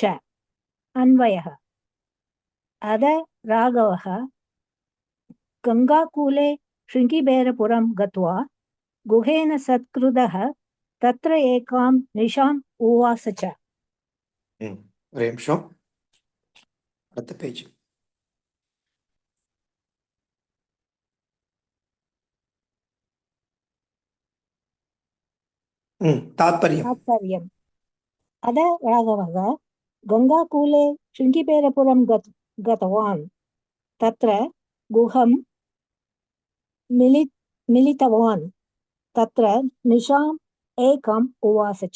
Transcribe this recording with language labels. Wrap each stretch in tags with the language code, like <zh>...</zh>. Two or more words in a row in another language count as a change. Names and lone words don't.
<sa>अन्वयः अद राघवः गङ्गाकूले शृङ्गिबेरपुरं गत्वा गुहेन सत्कृतः तत्र एकां निशाम् उवास च.</sa> <ta>ஒரே நிமிஷம். அடுத்த பேஜ்.</ta> <sa>तात्पर्यम् अद राघवः गङ्गाकूले शृङ्गिबेरपुरं गतवान् तत्र गुहं मिलितवान् तत्र निशाम् एकम् उवास च.</sa>